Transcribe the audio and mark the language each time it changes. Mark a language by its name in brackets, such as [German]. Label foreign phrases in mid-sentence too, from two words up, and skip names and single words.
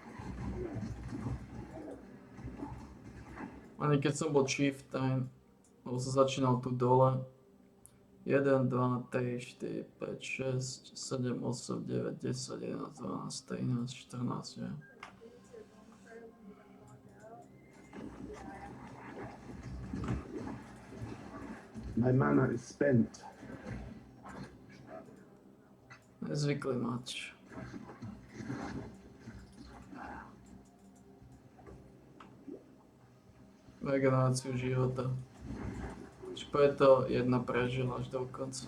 [Slovak] Ani keď som bol chieftain, lebo som začínal tu dole. 1, 2, 3, 4, 5, 6, 7, 8, 9, 10, 11, 12, 13, 14, že? [English] My mana is spent. [Slovak] Nezvykli mať. Regeneráciu života. Preto jedna prežila až do konca.